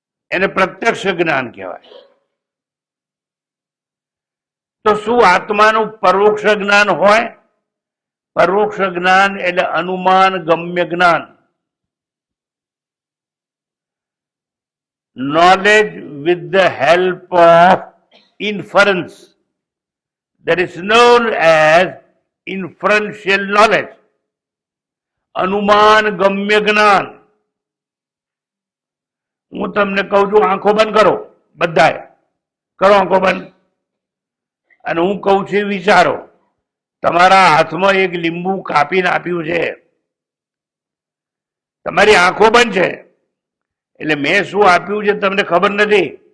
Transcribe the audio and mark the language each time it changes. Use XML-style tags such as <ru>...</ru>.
<gu>એને પ્રત્યક્ષ જ્ઞાન કહેવાય. તો શું આત્માનું પરોક્ષ જ્ઞાન હોય? પરોક્ષ જ્ઞાન એટલે અનુમાન ગમ્ય જ્ઞાન.</gu> <en>knowledge with the help of inference, that is known as inferential knowledge.</en> <gu>અનુમાન ગમ્ય જ્ઞાન. હું તમને કહું છું આંખો બંધ કરો, બધાએ કરો આંખો બંધ, અને હું કહું છું વિચારો. તમારા હાથમાં એક લીંબુ કાપીને આપ્યું છે, તમારી આંખો બંધ છે, એટલે મેં શું આપ્યું છે તમને ખબર નથી.</gu>